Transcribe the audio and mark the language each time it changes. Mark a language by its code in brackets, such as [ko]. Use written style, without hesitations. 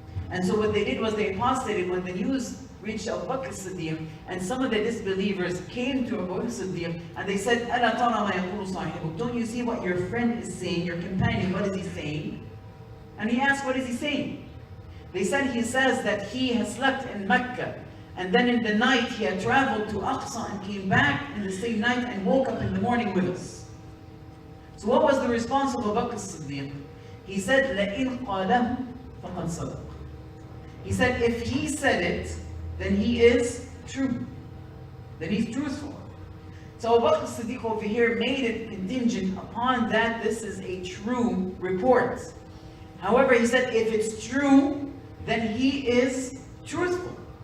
[en] And so what they did was they apostated when the news reached Abu Bakr as-Siddiq, and some of the disbelievers came to Abu Bakr as-Siddiq and they said, [ar] أَلَا تَرَى مَا يَقُولُ صَاحِبُكَ, [en] don't you see what your friend is saying, your companion, what is he saying? And he asked, what is he saying? They said, he says that he has slept in Mecca, and then in the night he had traveled to Aqsa and came back in the same night and woke up in the morning with us. So what was the response of Abu Bakr as-Siddiq? He said, [ar] لَإِنْ قَالَهُ فَقَدْ صَدَقَ. [en] He said, if he said it, then he is true. Then he's truthful. So Abu Bakr as-Siddiq over here made it contingent upon that this is a true report. However, he said, if it's true, then he is truthful.